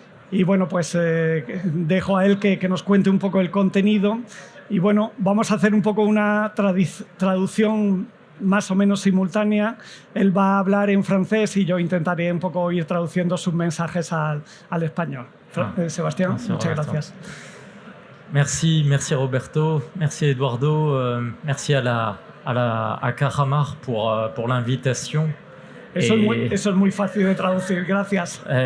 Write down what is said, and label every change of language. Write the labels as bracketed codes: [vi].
[es] Y bueno, pues dejo a él que nos cuente un poco el contenido. Y bueno, vamos a hacer un poco una traducción más o menos simultánea. Él va a hablar en francés y yo intentaré un poco ir traduciendo sus mensajes al español. Sebastián, muchas gracias. [fr] Merci Roberto, merci Eduardo, merci à Cajamarca pour l'invitation. [es] Eso es muy fácil de traducir, gracias.